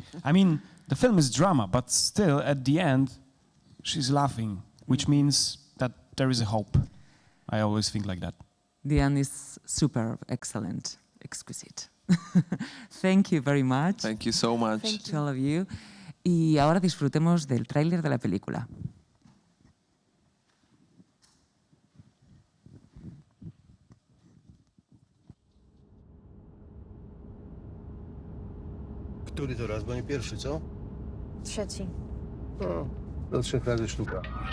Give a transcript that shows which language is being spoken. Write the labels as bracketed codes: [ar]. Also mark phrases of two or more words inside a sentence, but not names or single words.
[en] I mean, the film is drama, but still, at the end, she's laughing, which means that there is a hope. I always think like that. The end is superb, excellent, exquisite. Thank you very much. Thank you so much. To all of you. [es] Y ahora disfrutemos del tráiler de la película. [pl] Który to raz, bo nie pierwszy, co? Trzeci. No, do 3 razy sztuka.